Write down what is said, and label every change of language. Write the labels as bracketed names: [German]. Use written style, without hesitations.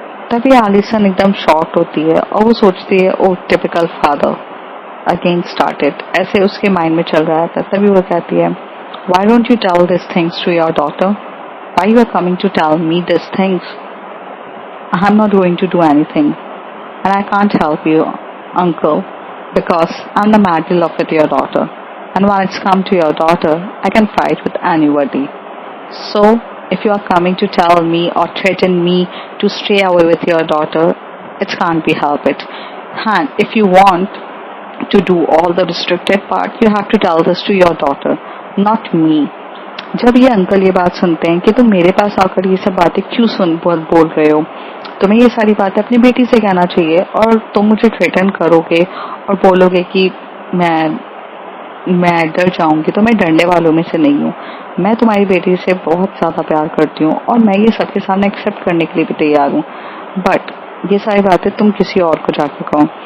[Hindi] तभी एलिसन एकदम शॉक होती है और वो सोचती है [English] oh typical father again started, [Hindi] ऐसे उसके माइंड में चल रहा था। तभी वो कहती है [English] Why don't you tell this things to your daughter, why you are coming to tell me this things, I am not going to do anything and I can't help you, uncle, because I'm the middle of it, your daughter. And when it's come to your daughter, I can fight with anybody. So, if you are coming to tell me or threaten me to stay away with your daughter, it can't be helped. And if you want to do all the restricted part, you have to tell this to your daughter, not me. [Hindi] जब ये uncle ये बात सुनते हैं कि तुम मेरे पास आकर ये सब बातें क्यों बोल रहे हो, तुम्हें ये सारी बातें अपनी बेटी से कहना चाहिए और तुम मुझे थ्रेटन करोगे और बोलोगे कि मैं डर जाऊंगी, तो मैं डरने वालों में से नहीं हूँ। मैं तुम्हारी बेटी से बहुत ज्यादा प्यार करती हूँ और मैं ये सबके सामने एक्सेप्ट करने के लिए भी तैयार हूँ, बट ये सारी बातें तुम किसी और को जाके कहो।